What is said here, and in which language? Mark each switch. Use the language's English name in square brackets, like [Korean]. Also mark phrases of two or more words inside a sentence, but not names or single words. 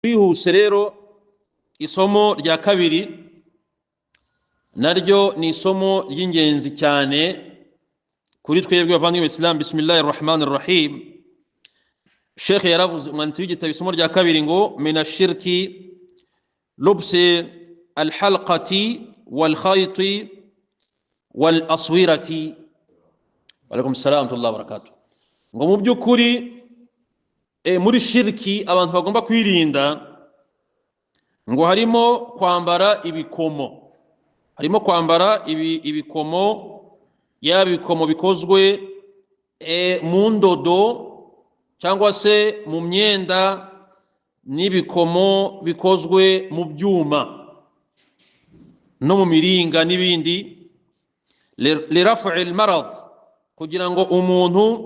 [Kinyarwanda] twihuse rero isomo rya kabiri naryo ni isomo ry'ingenzi cyane kuri twebwe bavandimwe Islam. [Arabic] بسم الله الرحمن الرحيم. [Kinyarwanda] Sheikh yaravuze umwanditsi w'igitabo isomo rya kabiri ngo [Arabic] من الشرك لبس الحلقة والخيط والأسورة. عليكم السلام وبركاته. [Kinyarwanda] Ngo mu byukuri muri shirki abantu bagomba kwirinda ngo harimo kwambara ibikomo, harimo kwambara ibikomo, yaba ibikomo bikozwe mu ndodo cyangwa se mu myenda, n'ibikomo bikozwe mu byuma no mu miringa n'ibindi, [Arabic] لرفع المرض, [Kinyarwanda] kugira ngo umuntu